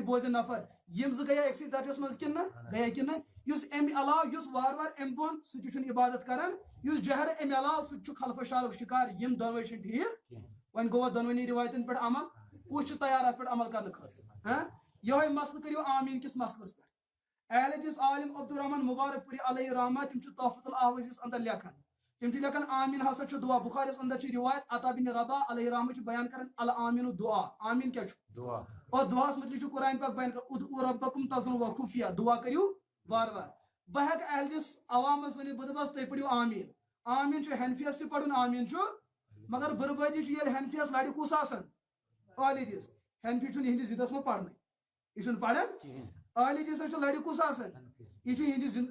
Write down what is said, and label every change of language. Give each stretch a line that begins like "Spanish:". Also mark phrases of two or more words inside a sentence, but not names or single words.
Kashmiri: بوزِ نفر یم زٕ گٔیا أکسٕے درجس منٛز کِنہٕ نہ گٔیا کِنہٕ نہ یُس امہِ علاوٕ یُس وار وار امہِ بۄن سُہ تہِ چھُنہٕ عبادت کران یُس جہر امہِ علاوٕ سُہ تہِ چھُ خلفہٕ شارُک شکار یم دۄنوے چھِنہٕ ٹھیٖک وۄنۍ گوٚوا دۄنوٕنی روایتن پٮ۪ٹھ عمل کُس چھُ تیار اتھ پٮ۪ٹھ عمل کرنہٕ خٲطرٕ یہوے مسلہٕ کٔرِو آمیٖن کِس مسلس پٮ۪ٹھ اہل حدیث عالم عبدالرحمان مبارک پوری علیہ رحمہ تم چھِ تحفۃ الاحوذیس اندر لیکھان تم چھِ لیکھان آمین ہسا چھُ دعا بخاریس اندر چھِ روایت عطا بن رباح علیہ رحمہ چھِ بیان کران الآمین دعا آمین کیا چھُ دعا اور دعاس متعلق چھُ قرآن پاک بیان کران
Arabic: ادعوا ربکم تضرعا وخفیہ
Kashmiri: دعا کٔرِو وار وار بہٕ ہٮ۪کہٕ اہل حدیث عوامس ؤنِتھ بہٕ دپس تُہۍ پٔرِو آمین آمین چھُ حنفیس تہِ پرُن آمین چھُ مگر بربٲدی چھُ ییٚلہِ حنفیس لرِ کُس آسان اہل حدیث حنفی چھُنہٕ یِہنٛدِس ضِدس منٛز پرنٕے یہِ چھُنہٕ پران اہل حدیثس چھُ لرِ کُس آسان یہ یہندس